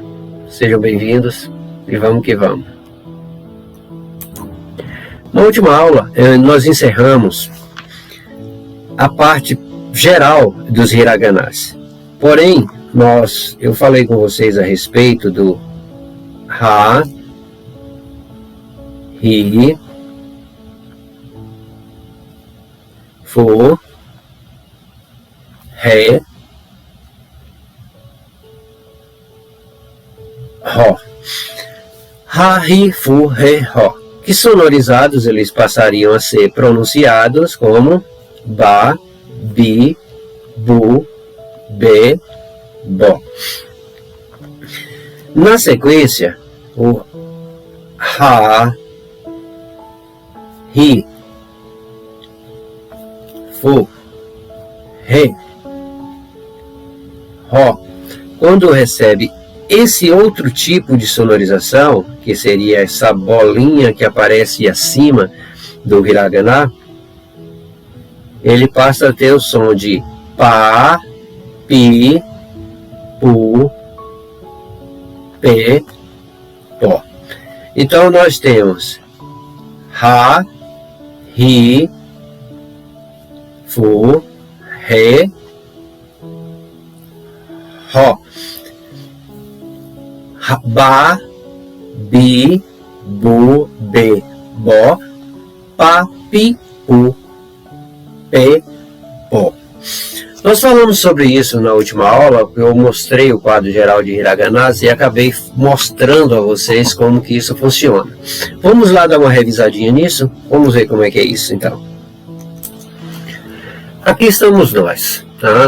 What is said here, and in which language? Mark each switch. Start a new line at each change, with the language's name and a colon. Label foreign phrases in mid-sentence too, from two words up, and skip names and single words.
Portuguese: Sejam bem-vindos e vamos que vamos. Na última aula, nós encerramos a parte geral dos hiraganás. Porém, eu falei com vocês a respeito do
Japanese: Ha, Ri, Fu, Re, Ho. Ha, Ri, Fu, Re, Ho.
Portuguese: Que sonorizados eles passariam a ser pronunciados como
Japanese: Ba, Bi, Bu, Be, Bo.
Portuguese: Na sequência, o
Japanese: Ha, Ri, Fu, Re, Ho,
Portuguese: quando recebe esse outro tipo de sonorização, que seria essa bolinha que aparece acima do hiragana, ele passa a ter o som de
Japanese: Pa, Pi, Pu, Pe, Po.
Portuguese: Então nós temos
Japanese: Ha, Ri, Fu, Re, Ho. Ba, Bi, Bu, Be, Bo, Pa, Pi, Pu, Pe, Po.
Portuguese: Nós falamos sobre isso na última aula, eu mostrei o quadro geral de hiraganás e acabei mostrando a vocês como que isso funciona. Vamos lá dar uma revisadinha nisso? Vamos ver como é que é isso então. Aqui estamos nós, tá?